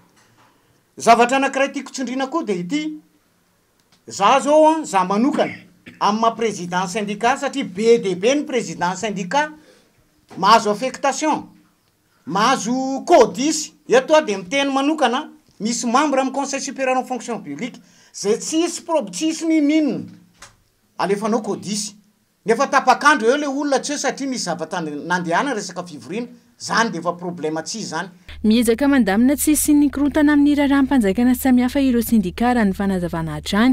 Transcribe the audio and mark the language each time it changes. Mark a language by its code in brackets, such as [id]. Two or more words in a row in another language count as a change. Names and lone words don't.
[mg] Zavatra anankiray tiako tsindriana koa dia ity. Za zao za manokana amin'ny [fr] président syndicat [mg] satria be dia be ny [fr] président syndicat [mg] mahazo affectation, mahazo codis. Eto dia miteny manokana misy membre amin'ny [fr] conseil supérieur en fonction publique [mg] zay tsisy ninina alefanao codis. Nefa tapakandro eo le olona tsy satria misy zavatra nandehana resaka fivoriana zany dia efa problema tsy zany. Miezaka mandamina tsisy ny korontana amin'ny raharaham-panjakana samihafa ireo sindika raha ny fanazavana hatrany.